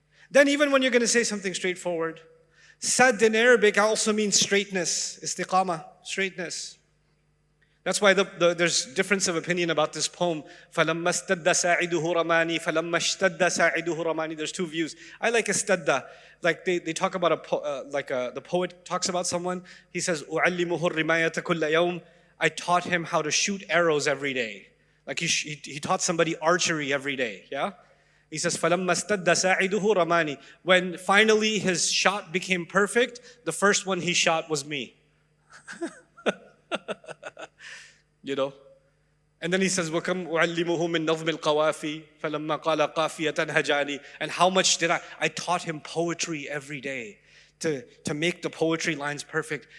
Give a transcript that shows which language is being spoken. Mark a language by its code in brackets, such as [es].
[en] Then even when you're going to say something straightforward, sad in Arabic also means straightness, istiqamah, straightness. That's why there's difference of opinion about this poem. [ar] فَلَمَّا اسْتَدَّ سَاعِدُهُ رَمَانِي فَلَمَّا اشْتَدَّ سَاعِدُهُ رَمَانِي. [en] There's two views. I like istadda. Like they talk about the poet talks about someone. He says, [ar] أُعَلِّمُهُ الرِّمَايَةَ كُلَّ يَوْمٍ. [en] I taught him how to shoot arrows every day. Like he taught somebody archery every day. Yeah? He says, [ar] فَلَمَّا اسْتَدَّ سَاعِدُهُ رَمَانِي. [en] When finally his shot became perfect, the first one he shot was me. You know? And then he says, [ar] وَكَمْ أُعَلِّمُهُ مِنْ نَظْمِ الْقَوَافِي فَلَمَّا قَالَ قَافِيَةً هَجَانِي. [en] And how much did I taught him poetry every day to make the poetry lines perfect.